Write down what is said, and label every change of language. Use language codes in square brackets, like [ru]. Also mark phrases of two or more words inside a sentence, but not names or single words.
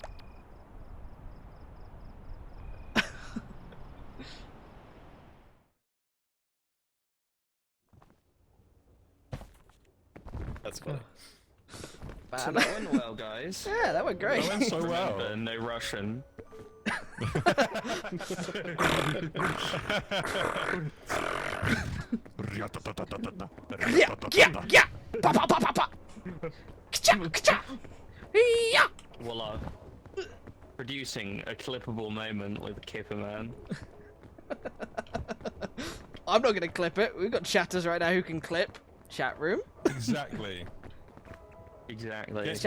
[en] That's funny. So Man. that went well, guys. Yeah, that went great. That went so well. Remember, no Russian. Yeah, yeah, yeah! Pa pa pa pa pa! Ka-cha, ka-cha! Yeah! Voila. Producing a clippable moment with Kipperman. I'm not gonna clip it. We've got chatters right now who can clip. Chat room. Exactly. Exactly. Get-